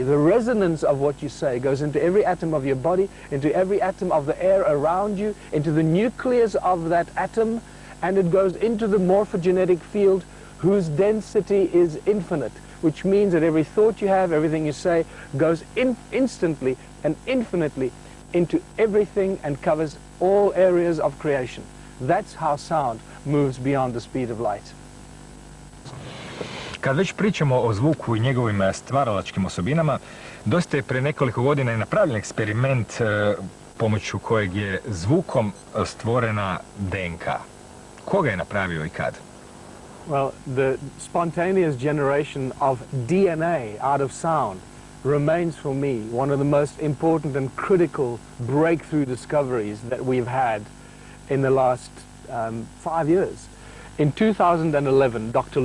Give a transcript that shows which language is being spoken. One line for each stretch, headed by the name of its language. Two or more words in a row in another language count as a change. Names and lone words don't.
English: The resonance of what you say goes into every atom of your body, into every atom of the air around you, into the nucleus of that atom, and it goes into the morphogenetic field whose density is infinite, which means that every thought you have, everything you say, goes instantly and infinitely into everything and covers all areas of creation. That's how sound moves beyond the speed of light.
Serbian: Kad već pričamo o zvuku i njegovim stvaralačkim osobinama, dosta je pre nekoliko godina i napravljen eksperiment pomoću kojeg je zvukom stvorena DNK. Koga je napravio i kad?
English: Well, the spontaneous generation of DNA out of sound remains for me one of the most important and critical breakthrough discoveries that we've had in the last 5 years. In 2011, Dr.